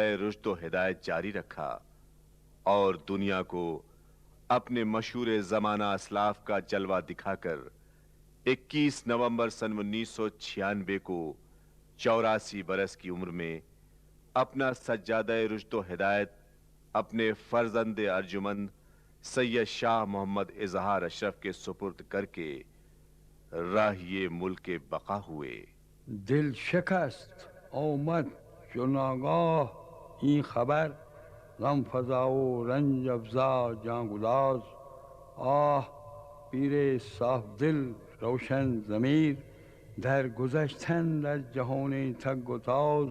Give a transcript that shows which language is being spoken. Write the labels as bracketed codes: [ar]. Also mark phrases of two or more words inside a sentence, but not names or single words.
[ur] رشد و ہدایت جاری رکھا اور دنیا کو اپنے مشہور زمانہ اسلاف کا جلوہ دکھا کر 21 نومبر سن 1996 کو 84 برس کی عمر میں اپنا سجادہ رشد و ہدایت اپنے فرزند ارجمند سید شاہ محمد اظہار اشرف کے سپرد کر کے راہی ملک بقا ہوئے۔ [fa] دل شکست آمد چو ناگاه این خبر، غم فزا و رنج افزا جان گداز. آه پیر صاف دل روشن ضمیر، در گذشتن در جهان تگ و تاز.